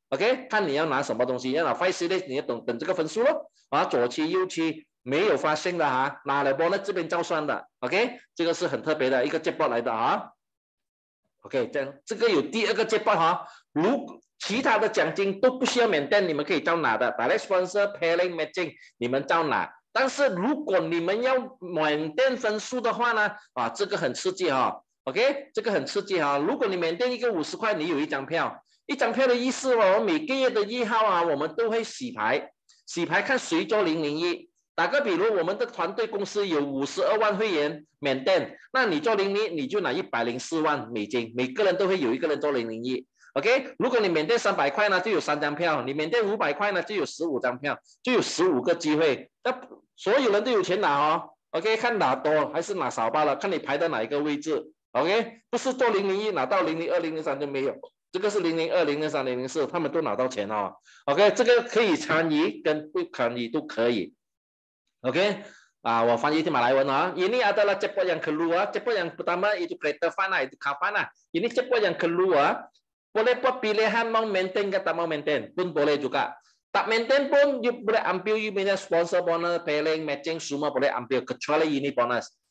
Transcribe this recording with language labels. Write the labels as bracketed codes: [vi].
[zh] OK， 看你要拿什么东西，要拿5 series， 你要等这个分数咯。啊，左期右期没有发现的哈，拿了bonus这边照算的。 OK， 这个是很特别的一个 jackpot 来的啊。OK， 这个有第二个jackpot哈，如其他的奖金都不需要maintain，你们可以照拿的。 [en] Direct sponsor pairing matching 你们照拿。 [zh] 但是如果你们要maintain分数的话呢，啊，这个很刺激哈。 OK， 这个很刺激哈。如果你maintain一个50块，你有一张票。一张票的意思哦，每个月的1号啊，我们都会洗牌，洗牌看谁做001。打个比如，我们的团队公司有52万会员maintain，那你做001，你就拿104万美金，每个人都会有一个人做001。 OK， 如果你maintain300块呢，就有3张票；你maintain500块呢，就有15张票，就有15个机会。那所有人都有钱拿哦。OK， 看拿多还是拿少罢了，看你排到哪一个位置。 OK， 不是做001拿到002、003就没有。这个是002、003、004，他们都拿到钱哦。 OK， 这个可以参与跟不参与都可以。 OK， 我翻译di马来文啊。 [ms] Ini adalah jackpot yang kedua. Jackpot yang pertama itu creator fund itu kapan. Ini jackpot yang kedua. Boleh buat pilihan mau maintain ke tak mau maintain pun boleh juga. Tak maintain pun you boleh ambil you punya sponsor bonus, pairing, matching semua boleh ambil kecuali ini bonus.